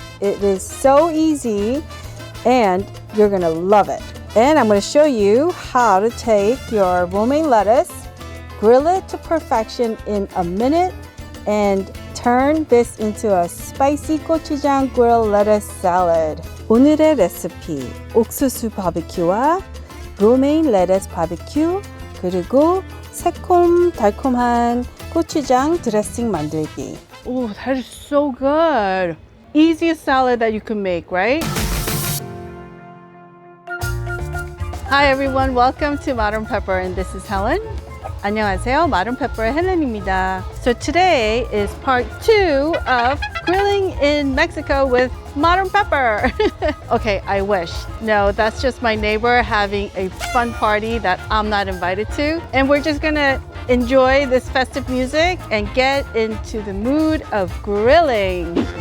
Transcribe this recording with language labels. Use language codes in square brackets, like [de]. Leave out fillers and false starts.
[en] It is so easy and you're going to love it. And I'm going to show you how to take your romaine lettuce, grill it to perfection in a minute, and turn this into a spicy gochujang grilled lettuce salad. [ko] 오늘의 레시피, 옥수수 바비큐와 로메인 레터스 바비큐, 그리고 새콤달콤한 고추장 드레싱 만들기. [en] Oh, that is so good. Easiest salad that you can make, right? Hi everyone, welcome to Modern Pepper and this is Helen. [ko] 안녕하세요, Modern Pepper의 헬렌입니다. [en] So today is part 2 of grilling in Mexico with Modern Pepper. Okay, I wish. No, that's just my neighbor having a fun party that I'm not invited to. And we're just gonna enjoy this festive music and get into the mood of grilling.